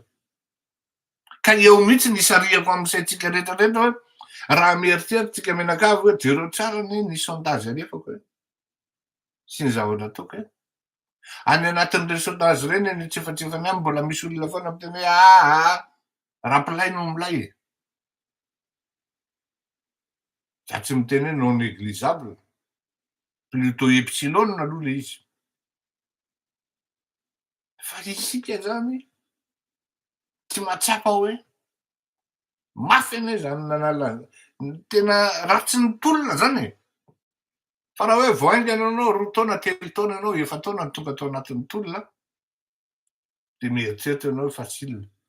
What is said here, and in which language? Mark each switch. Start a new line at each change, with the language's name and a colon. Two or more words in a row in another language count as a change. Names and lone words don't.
Malagasy: Ka eo mihitsy nisariako amin'izay rehetrarehetra hoe raha mieritreritra menakavy hoe jereo tsara ny sondage alefako e. Sy ny zavatra ataoko e. Any anatin'ireny sondage ireny ny tsefatsefany any mbola misy olona foana miteny hoe aha, Rapolay no milay e. Za tsy miteny hoe
French: non négligeable, plutôt epsilon
Malagasy: aloha le izy. Fa isika zany tsy mahatsapa hoe mafy anie zany nanala tena ratsy ny tolona zany e. Fa raha hoe voaingana anao 2 taona 3 taona ianao 4 taona no tonga tao anatin'ny tolona de mieritreritra ianao hoe facile.